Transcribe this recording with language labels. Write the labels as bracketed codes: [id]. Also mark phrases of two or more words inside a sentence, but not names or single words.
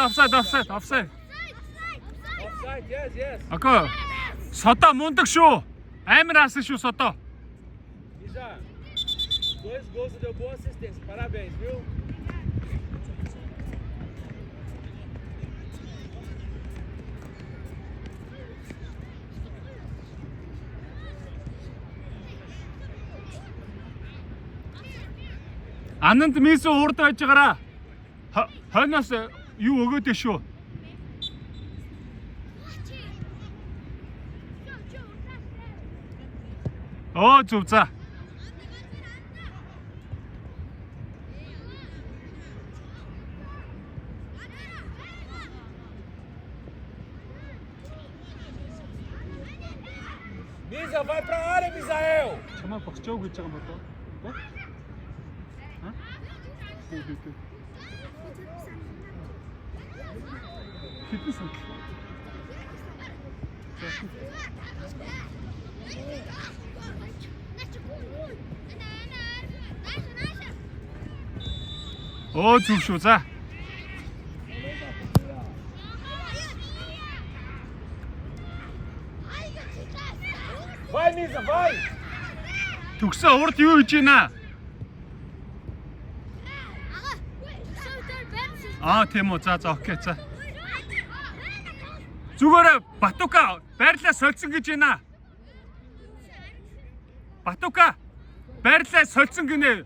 [en] Offside, yes. [mn] Ако. Содо мундаг шүү. Амар асан шүү Содо. [pt] Isa, 2 gols deu boa assistência. Parabéns, viu? [mn] Ананд Мисо урд байж байгаараа. Хойноос юу өгөөд шүү. Зөв за. [pt] Misa, vai pra área, Misael! [mn] Чамаа богцоог гэж байгаа юм болоо. Фитнес. Зөв шүү за. [pt] Vai, Misa, vai! [mn] Төгсөө урд юу хийж байна? Тийм үү. За окей за. Зүгээр Батука байрлаа сольсон гэж байна. Батука байрлаа сольсон гинэ.